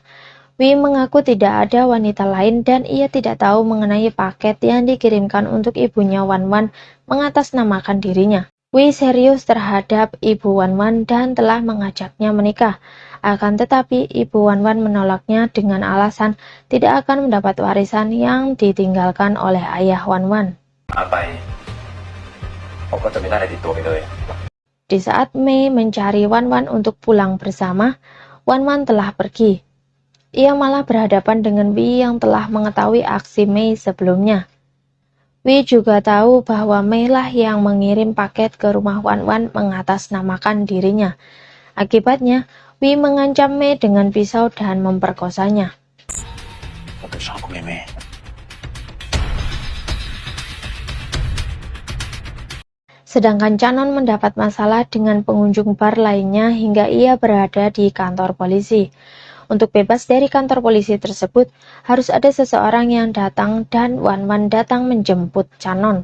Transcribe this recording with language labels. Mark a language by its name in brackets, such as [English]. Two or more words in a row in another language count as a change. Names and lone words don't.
[Indonesian] Wee mengaku tidak ada wanita lain dan ia tidak tahu mengenai paket yang dikirimkan untuk ibunya Wan Wan mengatasnamakan dirinya. Wee serius terhadap ibu Wan Wan dan telah mengajaknya menikah. Akan tetapi ibu Wan Wan menolaknya dengan alasan tidak akan mendapat warisan yang ditinggalkan oleh ayah Wan Wan. [Thai] ไปผมก็จะไม่ได้อะไรติดตัวไปเลย [Indonesian] Di saat Mei mencari Wan Wan untuk pulang bersama, Wan Wan telah pergi. Ia malah berhadapan dengan Wee yang telah mengetahui aksi Mei sebelumnya. Wee juga tahu bahwa Mei lah yang mengirim paket ke rumah Wan Wan mengatasnamakan dirinya. Akibatnya, Wee mengancam Mei dengan pisau dan memperkosanya. [Thai] ผมชอบคุณแม่ [Indonesian] Sedangkan Canon mendapat masalah dengan pengunjung bar lainnya hingga ia berada di kantor polisi. Untuk bebas dari kantor polisi tersebut, harus ada seseorang yang datang dan Wan Wan datang menjemput Canon.